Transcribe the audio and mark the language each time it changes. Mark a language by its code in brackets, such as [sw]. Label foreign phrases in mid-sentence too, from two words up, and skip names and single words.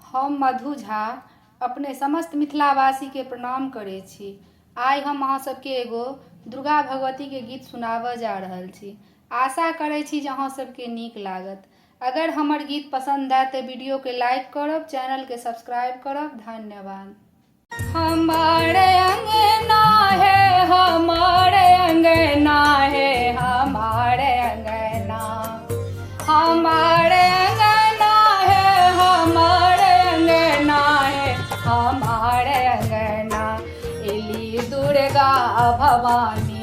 [mai] हम मधु झा अपने समस्त मिथिलावासी के प्रणाम करे छी। आइ हम अहाँ सबके एगो दुर्गा भगवती के गीत सुनाबऽ जा रहल छी। आशा करे छी जे अहाँ सबके नीक लागत। अगर हमर गीत पसंद आए तो वीडियो के लाइक करब, चैनल के सब्सक्राइब करब। धन्यवाद। हमारे अंगना है, हमारे अंगना है, हमारे अंगना, हमारे अंगना है, हमारे अंगना है, हमारे अंगना एली दुर्गा भवानी,